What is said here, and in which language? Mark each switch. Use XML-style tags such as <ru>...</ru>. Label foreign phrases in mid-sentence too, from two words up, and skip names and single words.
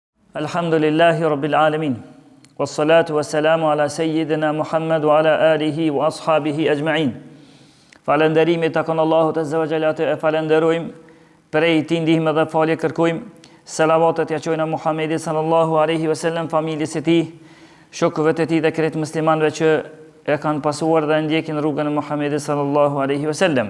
<ar>الحمد لله رب العالمين. والصلاة والسلام على سيدنا محمد وعلى آله وأصحابه أجمعين.</ar> <sq>Falënderimi takon Allahut</sq> <ar>عز وجل,</ar> <sq>e falenderojmë, prej tij ndihmë dhe falje kërkojmë. Salavatet ja çojna Muhamedit</sq> <ar>صلى الله عليه وسلم,</ar> <sq>familjes së tij, shokëve të tij dhe krejt muslimanëve që e kanë pasuar dhe ndjekin rrugën e Muhamedit</sq> <ar>صلى الله عليه وسلم.</ar>